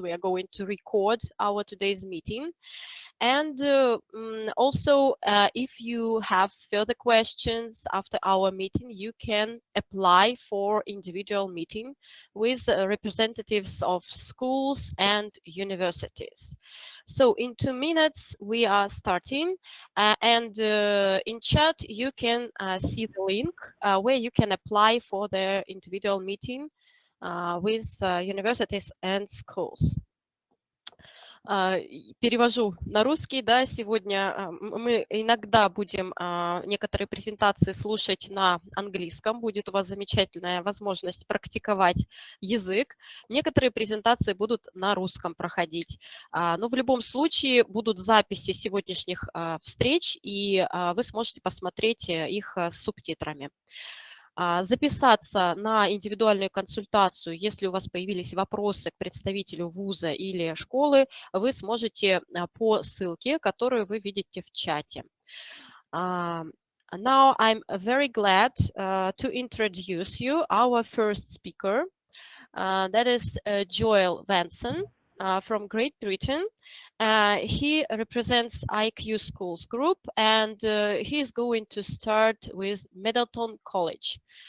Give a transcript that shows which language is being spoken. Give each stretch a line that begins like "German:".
English: We are going to record our today's meeting. And also, if you have further questions after our meeting, you can apply for individual meeting with representatives of schools and universities. So in 2 minutes, we are starting, and in chat, you can see the link where you can apply for the individual meeting with universities and schools.
Russian: Перевожу на русский, да, сегодня мы иногда будем некоторые презентации слушать на английском, будет у вас замечательная возможность практиковать язык, некоторые презентации будут на русском проходить, но в любом случае будут записи сегодняшних встреч, и вы сможете посмотреть их с субтитрами. Записаться на индивидуальную консультацию, если у вас появились вопросы к представителю вуза или школы, вы сможете по ссылке, которую вы видите в чате.
English: Now I'm very glad to introduce you our first speaker. That is Joel Vanson from Great Britain. He represents IQ Schools Group, and he is going to start with Middleton College.